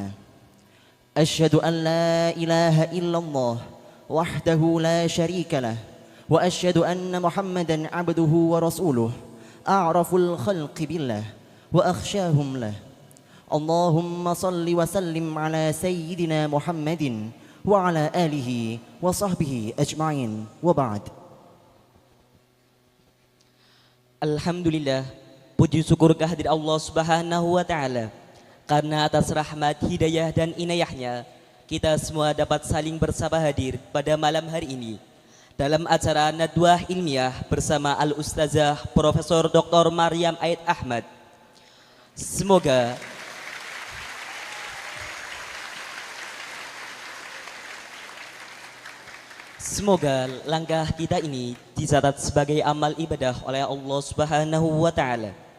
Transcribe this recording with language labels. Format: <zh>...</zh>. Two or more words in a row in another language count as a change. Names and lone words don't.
<ar>أشهد أن لا إله إلا الله وحده لا شريك له وأشهد أن محمدا عبده ورسوله أعرف الخلق بالله وأخشاهم له. اللهم صل وسلم على سيدنا محمد وعلى آله وصحبه أجمعين وبعد.</ar> <id>Alhamdulillah, puji syukur kehadirat Allah</id> <ar>سبحانه وتعالى,</ar> <id>karena atas rahmat, hidayah dan inayahnya kita semua dapat saling bersama hadir pada malam hari ini dalam acara Nadwah Ilmiah bersama Al-Ustazah Profesor Dr. Maryam Aid Ahmad. Semoga langkah kita ini dicatat sebagai amal ibadah oleh Allah</id> <ar>سبحانه وتعالى.</ar>